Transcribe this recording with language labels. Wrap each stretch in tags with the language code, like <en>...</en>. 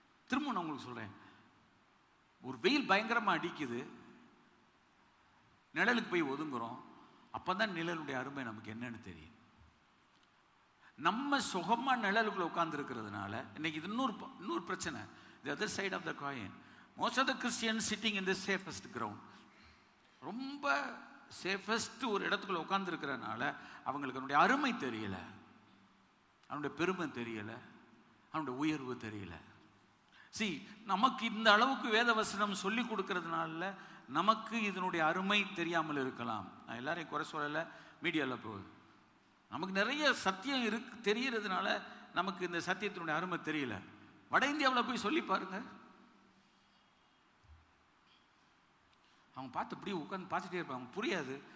<ta>திரும்ப நான் உங்களுக்கு சொல்றேன், ஒரு வெயில் பயங்கரமா அடிக்குது, நிழலுக்கு போய் ஒதுங்குறோம், அப்பதான் நிழலுடைய அருமை நமக்கு என்னன்னு தெரியும். நம்ம சுகமா நிழலுக்குள்ள உட்கார்ந்து இருக்கிறதுனால இன்னைக்கு இது இன்னொரு பிரச்சனை.</ta> <en>the other side of the coin, most of the Christians sitting in the safest ground,</en> <ta>ரொம்ப சேஃபஸ்ட் ஒரு இடத்துக்குள்ள உட்கார்ந்து இருக்கிறதுனால அவங்களுக்கு அவனுடைய அருமை தெரியல, அவனுடைய பெருமை தெரியல, அவனுடைய உயர்வு தெரியல. நமக்கு இந்த அளவுக்கு வேத வசனம் சொல்லி கொடுக்கறதுனால நமக்கு இதனுடைய அருமை தெரியாமல் இருக்கலாம். நான் எல்லாரையும் குறை சொல்லலை, மீடியாவில் போகுது. நமக்கு நிறைய சத்தியம் தெரியறதுனால நமக்கு இந்த சத்தியத்தினுடைய அருமை தெரியல. வட இந்தியாவில் போய் சொல்லி பாருங்க, அவங்க பார்த்து இப்படி உட்காந்து பார்த்துட்டே இருப்பாங்க, புரியாது.</ta>